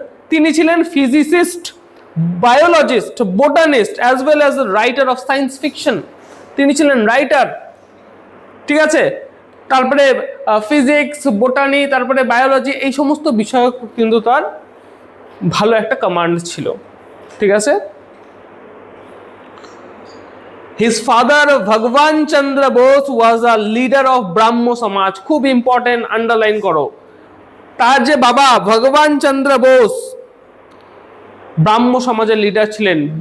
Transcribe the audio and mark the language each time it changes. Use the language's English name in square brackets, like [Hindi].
[Bangla] তিনি ছিলেন [English] Physicist, biologist, botanist, as well as writer of science fiction. [Bangla] তিনি ছিলেন রাইটার, ঠিক আছে? তারপরে ফিজিক্স, বোটানি, তারপরে বায়োলজি, এই সমস্ত বিষয় কিন্তু তার ভালো একটা কমান্ড ছিল। ঠিক আছে? [English] His father Bhagwan Chandra Bose was a leader of Brahmo Samaj. [Bangla] খুব ইম্পর্টেন্ট, আন্ডারলাইন করো। তার যে বাবা ভগবান চন্দ্র বোস ব্রাহ্ম সমাজের লিডার ছিলেন।